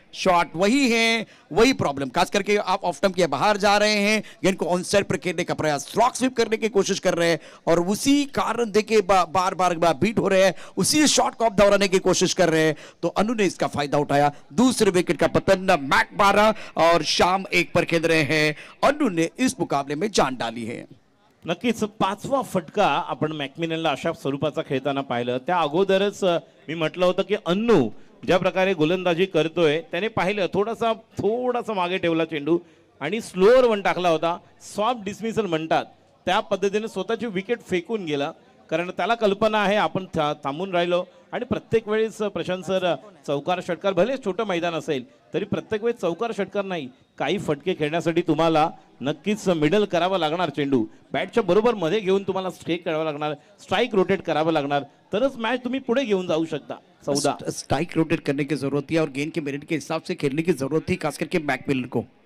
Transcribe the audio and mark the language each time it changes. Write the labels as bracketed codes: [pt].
[hi] Shot वही है, वही प्रॉब्लम. खास करके आप ऑफ स्टंप के बाहर जा रहे हैं, गेंद को ऑन साइड पर खेलने का प्रयास, स्ट्रोक स्वीप करने की कोशिश कर रहे हैं और उसी कारण देखिए बार बार बीट हो रहे हैं. उसी शॉट को आप दोहराने की कोशिश कर रहे हैं. तो अनु ने इसका फायदा उठाया. दूसरे विकेट का पतन. मैक 12 और शाम 1 पर खेल रहे हैं. अनु ने इस मुकाबले में जान डाली है. [mr] नक्कीच 5वा फटका आपण मॅकमिलनला अशा स्वरूपाचा खेळताना पाहिलं. त्या अगोदरच मी म्हटलं होतं की अन्नू ज्या प्रकारे गोलंदाजी करतोय त्याने पाहिलं थोडासा मागे ठेवला चेंडू आणि स्लोअर वन टाकला होता. सॉफ्ट डिसमिसल म्हणतात त्या पद्धतीने स्वतःची विकेट फेकून गेला. कारण त्याला कल्पना आहे आपण थांबून राहिलो आणि प्रत्येक वेळेस प्रशांत सर चौकार षटकार भले छोटं मैदान असेल तरी प्रत्येक वेळेस चौकार षटकार नाही, काही फटके खेळण्यासाठी तुम्हाला नक्कीच मिडल करावा लागणार. चेंडू बॅटच्या बरोबर मध्ये घेऊन तुम्हाला स्ट्राईक करावा लागणार, स्ट्राईक रोटेट करावं लागणार, तरच मॅच तुम्ही पुढे घेऊन जाऊ शकता. 14 [hi] स्ट्राइक रोटेट करने की जरूरत थी और गेंद के मेरिट के हिसाब से खेलने की जरूरत थी, खास करके मैकमिलन को.